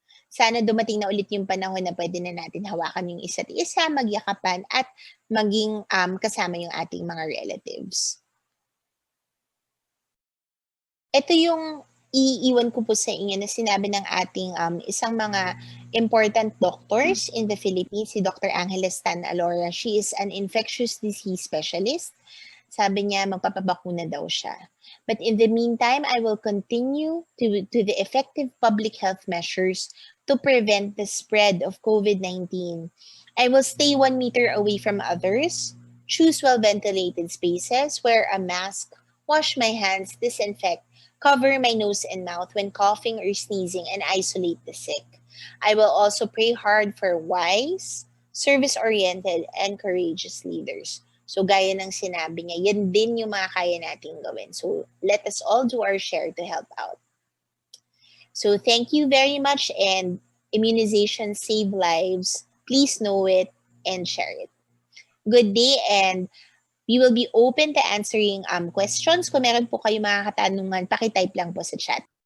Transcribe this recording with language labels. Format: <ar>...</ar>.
<tl>Sana dumating na ulit yung panahon na pwede na natin hawakan yung isa't isa, magyakapan at maging kasama yung ating mga relatives. Ito yung iiwan ko po sa inyo na sinabi ng ating isang mga</tl> <en>important doctors in the Philippines,</en> <tl>si Dr. Angeles Tan Alora.</tl> <en>She is an infectious disease specialist.</en> <tl>Sabi niya, magpapabakuna daw siya.</tl> <en>But in the meantime, I will continue to the effective public health measures to prevent the spread of COVID-19. I will stay 1 meter away from others, choose well-ventilated spaces, wear a mask, wash my hands, disinfect, cover my nose and mouth when coughing or sneezing, and isolate the sick. I will also pray hard for wise, service-oriented, and courageous leaders.</en> <tl>So gaya ng sinabi niya, yan din yung mga kaya nating gawin.</tl> <en>So let us all do our share to help out. So thank you very much, and immunization save lives. Please know it and share it. Good day, and we will be open to answering questions.</en> <tl>Kung meron po kayo mga katanungan, pakitype lang po sa chat.</tl>